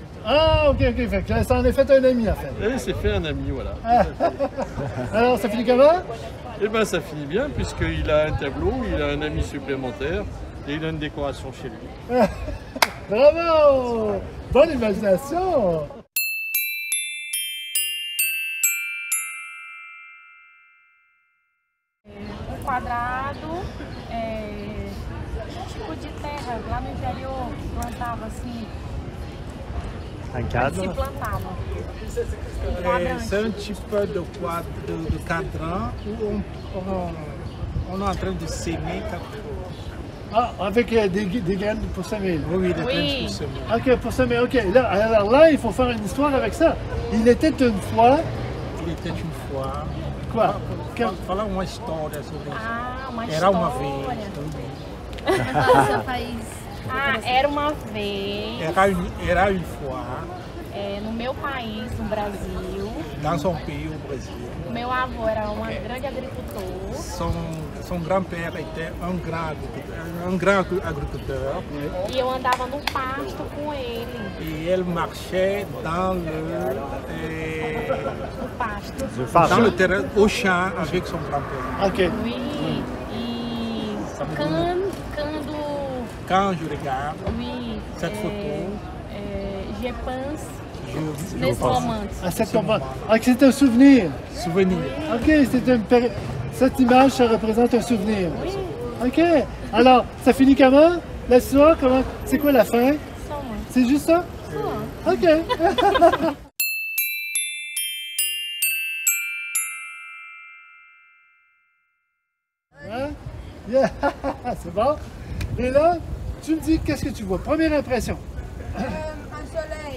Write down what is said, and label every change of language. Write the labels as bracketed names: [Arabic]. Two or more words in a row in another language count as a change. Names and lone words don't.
[French] Ah, ok, ok, fait que là, ça en est fait un ami, en fait. Elle s'est fait un ami, voilà. Alors, ça finit comment? Et bien ça finit bien, puisqu'il a un tableau, il a un ami supplémentaire, et il a une décoration chez lui. Bravo! Bonne imagination! [Portuguese] Quadrado, tipo de terra, lá no interior, plantava assim, [French] Un [Portuguese] se [French] cadre. [Portuguese] plantava. [French] C'est un type de cadran où on est en train de s'aimer quelque chose. Ah, avec des graines pour semer. Là. Oui, des Oui. graines pour semer. Ok, pour semer, ok. Là, alors là, il faut faire une histoire avec ça. Il était une fois, Il était une fois. quoi? Quel- [Portuguese] Fala uma história sobre isso. Ah, uma Era uma história. vez. Seu país. Ah, era uma vez, [French] Era une fois, [Portuguese] no meu país, no Brasil, [French] dans son pays, au Brésil. [Portuguese] meu avô era um grande agricultor [French] Son grand-père était un grand agriculteur [Portuguese] e eu andava no pasto com ele, [French] et elle marchait [Portuguese] no pasto. [French] Je dans parle. le terrain, au champ avec son grand-père. Ok. Oui, [Portuguese] e quando [French] Quand je regarde oui, cette photo, je pense je [Portuguese] nesse [French] pense [Portuguese] momento. [French] À cette moment. Ah, que c'est un souvenir. souvenir. Ok, c'est une cette image, ça représente un souvenir. Ok. Alors, ça finit comment? L'histoire, comment? C'est quoi la fin? [Portuguese] Só uma. [French] C'est juste ça? [Portuguese] Só. [French] Ok. Hein? Yeah. C'est bon. Et là, tu me dis qu'est-ce que tu vois? Première impression. Un soleil.